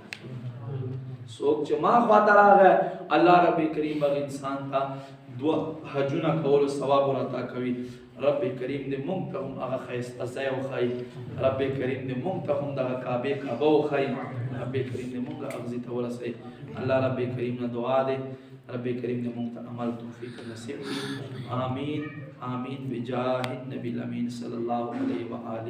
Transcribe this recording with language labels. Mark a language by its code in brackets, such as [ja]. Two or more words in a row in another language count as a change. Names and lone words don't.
[ps] څوک چې ما خاطر راغی الله رب کریم به انسان ته دعا حجونه کولو ثواب ورعطا کوي. رب کریم دې مونږ ته هم هغه ښایسته ځای وښایي، رب کریم دې مونږ ته هم دغه کعبه وښایي، رب کریم دې مونږ اغزي ته ورسوي. الله رب کریم نه دعا دې رب کریم دې مونږ ته عمل توفیق نصیب کړي. [ar] آمین آمین بجاه النبی الامین صلی الله علیه و آله.